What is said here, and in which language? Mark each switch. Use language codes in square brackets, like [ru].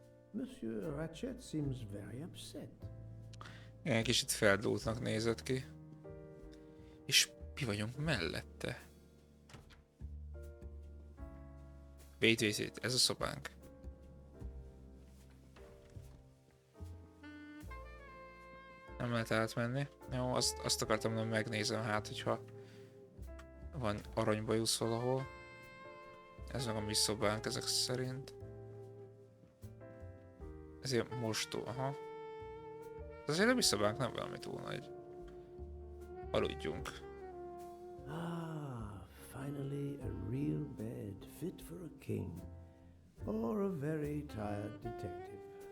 [en] Monsieur Ratchet seems very upset. [hu] Igen, kicsit feldúltnak nézett ki. És mi vagyunk mellette? [en] Wait, [hu] ez a szobánk. Nem lehet átmenni. Jó, azt akartam, hogy megnézem, hát, hogyha van aranybajusz valahol. Ez meg a mi szobánk ezek szerint. Ez ilyen mostó, aha. De azért a mi szobánk nem valami túl nagy. Aludjunk. [en] Ah, finally a real bed fit for a king or a very tired detective.